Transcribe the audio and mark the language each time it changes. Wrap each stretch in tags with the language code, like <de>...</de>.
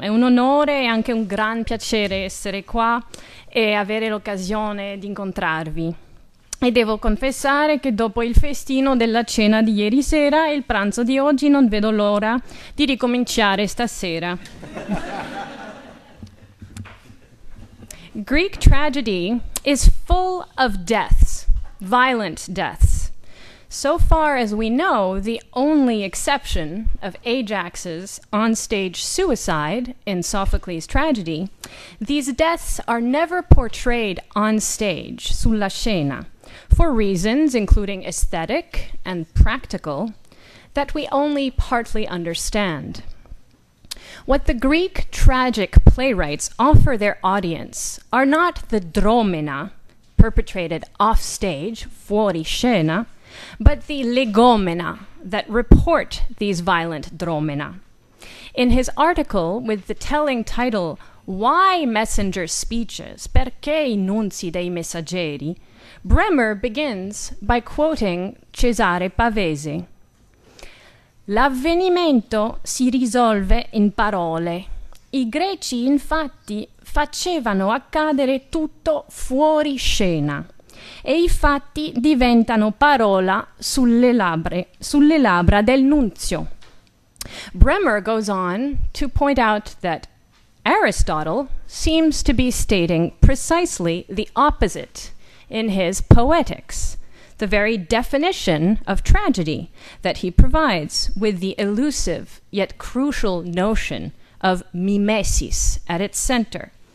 <it>È un onore e anche un gran piacere essere qua e avere l'occasione di incontrarvi. E devo confessare che dopo il festino della cena di ieri sera e il pranzo di oggi non vedo l'ora di ricominciare stasera.</it> <en>Greek tragedy is full of deaths, violent deaths. So far as we know, the only exception of Ajax's onstage suicide in Sophocles' tragedy, these deaths are never portrayed on stage,</en> <it>sulla scena,</it> <en>for reasons including aesthetic and practical that we only partly understand. What the Greek tragic playwrights offer their audience are not the dromena perpetrated off stage,</en> <it>fuori scena,</it> <en>but the legomena that report these violent dromena. In his article with the telling title, Why Messenger Speeches?</en> <it>Perché i nunzi dei messaggeri?</it> <en>Bremer begins by quoting Cesare Pavese.</en> <it>L'avvenimento si risolve in parole. I greci infatti facevano accadere tutto fuori scena e i fatti diventano parola sulle labbra del nunzio.</it> <en>Bremer goes on to point out that Aristotle seems to be stating precisely the opposite in his Poetics, the very definition of tragedy that he provides with the elusive yet crucial notion of mimesis at its center.</en>